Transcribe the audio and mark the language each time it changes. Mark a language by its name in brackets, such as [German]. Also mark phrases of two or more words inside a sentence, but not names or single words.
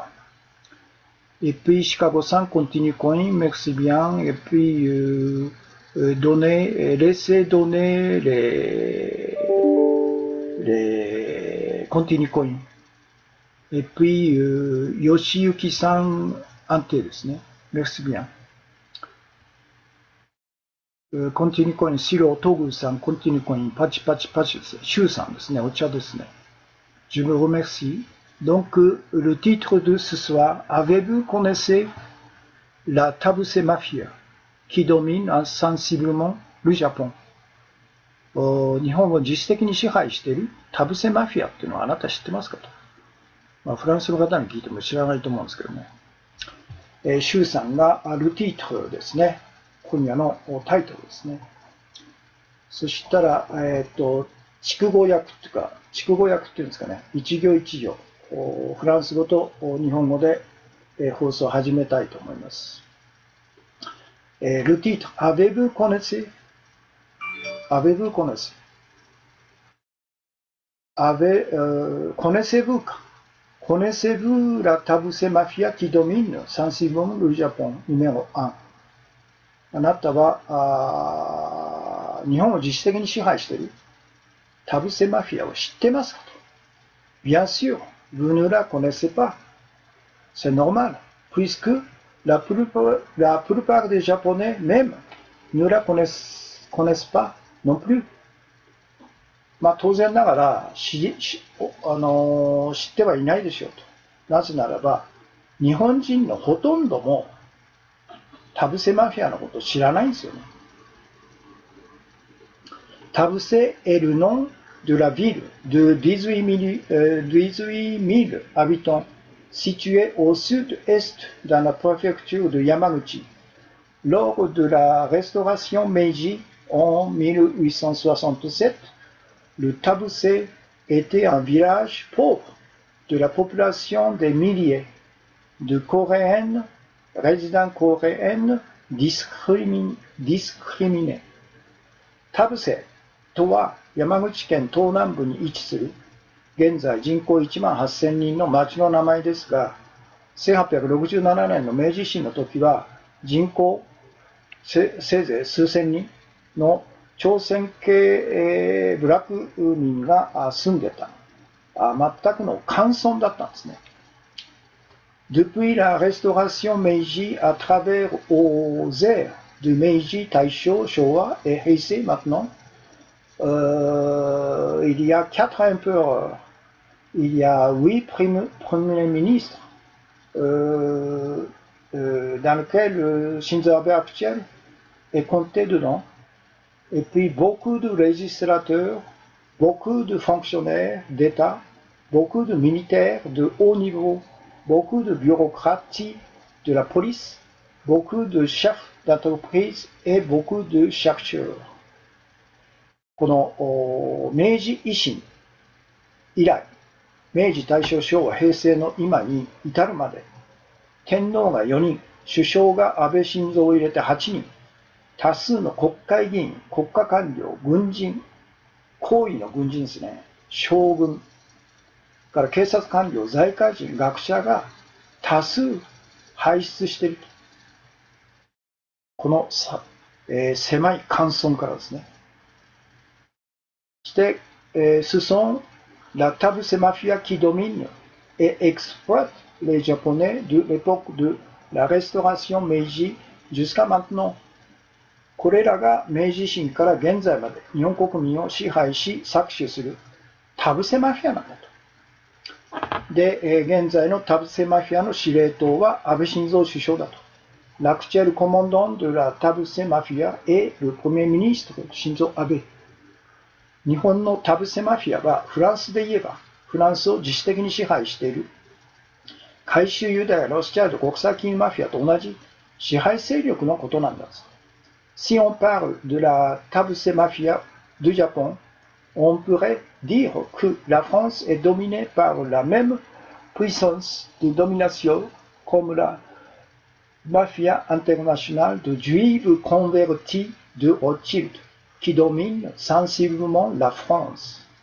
[French] Et puis Chicago-san continue coin, merci bien. Et puis laissez donner les continue coin. Et puis Yoshiyuki-san Ante [Japanese] ですね。 [French] Merci bien. Continue coin, Siro Togu-san, continue coin, Pachi Pachi Pachi, [Japanese] Shu-san ですね。お茶ですね。 [French] Je me remercie. Donc, le titre de ce soir, avez-vous connaissé la Tabuse Mafia qui domine sensiblement le Japon? [Japanese] 日本を実質的に支配しているタブセマフィアっていうのはあなた知ってますかと。フランスの方に聞いても知らないと思うんですけどね。シュウさんが [French] le titre [Japanese] ですね。今夜のタイトルですね。そしたら、筑後訳っていうか、筑後訳っていうんですかね。一行一行、フランス語と日本語で放送を始めたいと思います。 [French] le titre, avez-vous connaissé? Avez-vous connaissé? Connaissez-vous? Connaissez-vous la Tabuse Mafia qui domine sensiblement le Japon? Numéro 1。 [Japanese] あなたは日本を実質的に支配しているタブセマフィアを知ってますかと。 [French] Bien sûr, vous ne la connaissez pas. C'est normal, puisque la plupart des Japonais même ne la connaissent pas non plus. [Japanese] まあ当然ながら知ってはいないでしょうと。なぜならば、日本人のほとんどもタブセマフィアのことを知らないんですよね。 [French] タブセ est le nom de la ville de 18 000 habitants située au sud-est dans la préfecture de Yamaguchi. Lors de la restauration Meiji en 1867, le Tabuse était un village pauvre de la population des milliers de Coréennes, résidents coréennes discriminés. [Japanese] 田伏とは山口県東南部に位置する現在人口1 万8000人の町の名前ですが、1867年の明治維新の時は人口せいぜい数千人の朝鮮系部落民が住んでた全くの寒村だったんですね。 [French] Depuis la restauration Meiji à travers aux ères de Meiji, Taisho, Showa et Heisei maintenant, il y a 4 empereurs, il y a 8 premiers ministres, dans lequel Shinzo Abe actuel est compté dedans, et puis beaucoup de législateurs, beaucoup de fonctionnaires d'État, beaucoup de militaires de haut niveau, beaucoup de bureaucrates de la police, beaucoup de chefs d'entreprise et beaucoup de chercheurs. [Japanese] この明治維新以来、明治、大正、昭和、平成の今に至るまで、天皇が4人、首相が安倍晋三を入れて8人、多数の国会議員、国家官僚、軍人、高位の軍人ですね、将軍、から警察官僚、財界人、学者が多数輩出していると。この狭い寒村からですね。 [French] そして、ce sont la Tabuse Mafia qui domine et exploite les Japonais de l'époque de la restauration Meiji jusqu'à maintenant。 [Japanese] これらが明治維新から現在まで日本国民を支配し搾取する田伏マフィアなんだと。で、現在の田伏マフィアの司令塔は安倍晋三首相だと。 [French] L'actuel commandant de la Tabuse Mafia est le premier ministre Shinzo Abe。 [Japanese] 日本の田伏マフィアはフランスで言えばフランスを自主的に支配している回収ユダヤ・ロスチャールド国際金融マフィアと同じ支配勢力のことなんだ。 [French] Si on parle de la Tabuse Mafia du Japon, on pourrait dire que la France est dominée par la même puissance de domination comme la mafia internationale de juifs convertis de Rothschild, qui domine sensiblement la France.